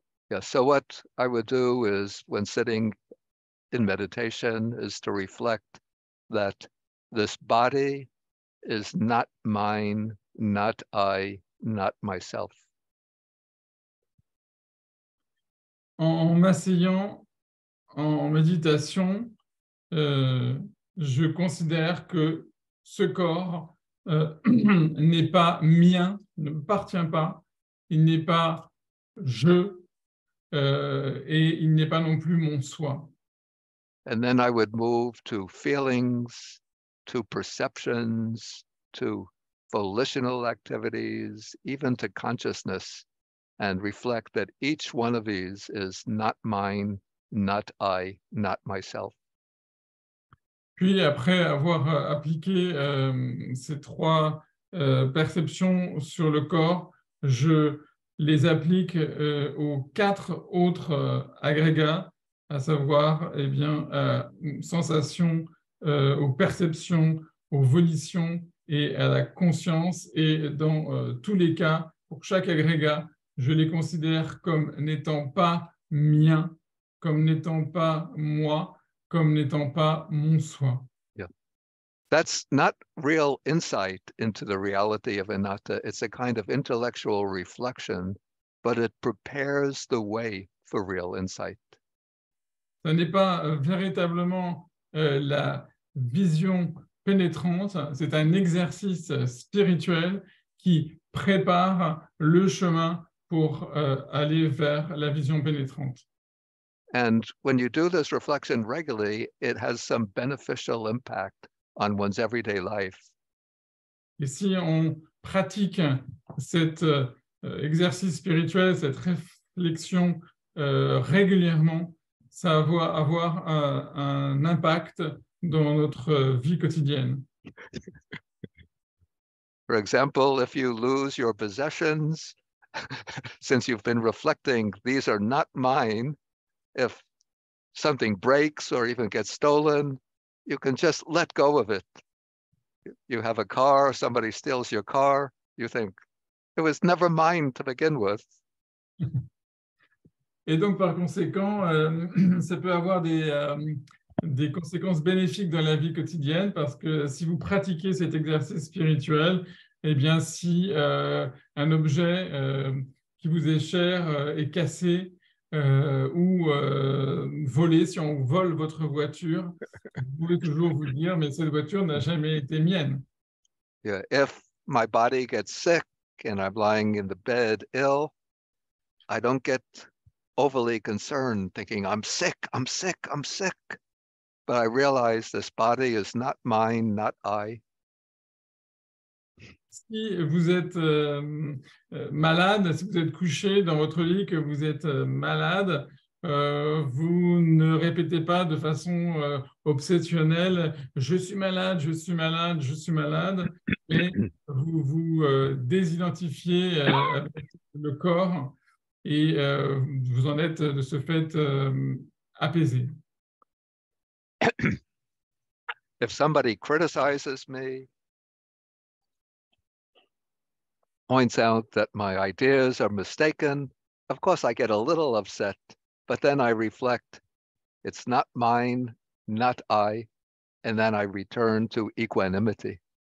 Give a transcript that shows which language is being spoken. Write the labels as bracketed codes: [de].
[en] Yeah, so what I would do is when sitting in meditation is to reflect that this body is not mine, not I, not myself. [fr] En m'asseyant en méditation, je considère que ce corps n'est pas mien, ne m'appartient pas, il n'est pas je, et il n'est pas non plus mon soi. [en] And then I would move to feelings, to perceptions, to volitional activities, even to consciousness, and reflect that each one of these is not mine, not I, not myself. [fr] Puis, après avoir appliqué ces trois perceptions sur le corps, je les applique aux quatre autres agrégats, à savoir eh bien, sensations, aux perceptions, aux volitions et à la conscience. Et dans tous les cas, pour chaque agrégat, je les considère comme n'étant pas miens, comme n'étant pas moi, comme n'étant pas mon soi. [en] Yeah. That's not real insight into the reality of anatta. It's a kind of intellectual reflection, but it prepares the way for real insight. [fr] Ce n'est pas véritablement la vision pénétrante, c'est un exercice spirituel qui prépare le chemin pour aller vers la vision pénétrante. [en] And when you do this reflection regularly, it has some beneficial impact on one's everyday life. [fr] Et si on pratique cet exercice spirituel, cette réflexion régulièrement, ça va avoir un impact dans notre vie quotidienne. [en] For example, if you lose your possessions, since you've been reflecting, these are not mine, if something breaks or even gets stolen, you can just let go of it. You have a car, somebody steals your car, you think, it was never mine to begin with. [fr] Et donc, par conséquent, ça peut avoir des conséquences bénéfiques dans la vie quotidienne parce que si vous pratiquez cet exercice spirituel, eh bien, si un objet qui vous est cher est cassé ou volé, si on vole votre voiture, vous pouvez toujours vous dire, mais cette voiture n'a jamais été mienne. [en] Yeah, if my body gets sick and I'm lying in the bed ill, I don't get overly concerned thinking I'm sick, I'm sick, I'm sick. But I realize this body is not mine, not I. [fr] Si vous êtes malade, si vous êtes couché dans votre lit, que vous êtes malade, vous ne répétez pas de façon obsessionnelle « je suis malade, je suis malade, je suis malade », mais vous vous désidentifiez avec le corps et vous en êtes de ce fait apaisé. [en] If somebody criticizes me, points out that my ideas are mistaken, of course I get a little upset, but then I reflect, it's not mine, not I, and then I return to equanimity.